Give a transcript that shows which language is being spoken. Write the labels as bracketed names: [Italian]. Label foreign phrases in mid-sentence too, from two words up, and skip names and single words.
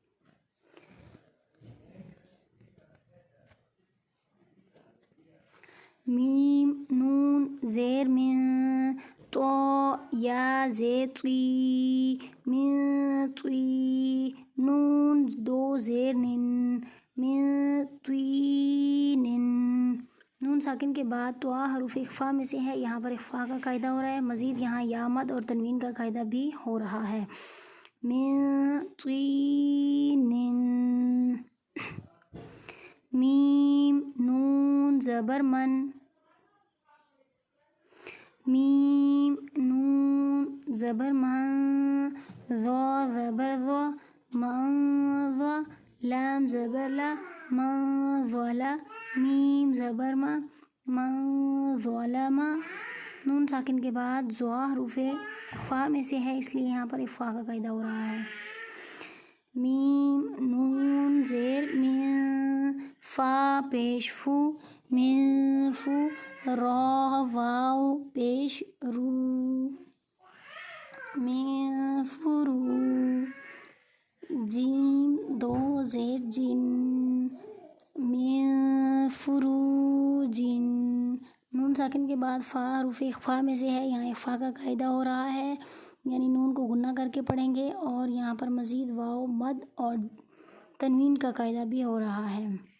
[Urdu] میم نون زیر من، تو یا زیر طی، من طی، نون دو زیر نن، من طینن، نون ساکن کے بعد تو حروف اخفا میں سے ہے، یہاں پر اخفا کا قاعدہ ہو رہا ہے۔ مزید یہاں یا مد اور تنوین کا قاعدہ بھی ہو رہا ہے۔ من طینن، میم نون زبر من، میم نون زبر من، ذا زبر ذا، من ذا، لام زبر لا، من ظلا، میم زبر ما، من ظلما، نون ساکن کے بعد ذا حروف اخفا میں سے ہے، اس لیے یہاں پر اخفا کا قاعدہ ہو رہا ہے۔ میم نون زیر مین، فا پیش فو مین فو، را واو پیش رو مین فرو، جیم دو زیر جن مین فرو جن۔ نون ساکن کے بعد فا حروف اخفا میں سے ہے، یہاں اخفا کا قاعدہ ہو رہا ہے، یعنی نون کو غنہ کر کے پڑھیں گے، اور یہاں پر مزید واو مد اور تنوین کا قاعدہ بھی ہو رہا ہے۔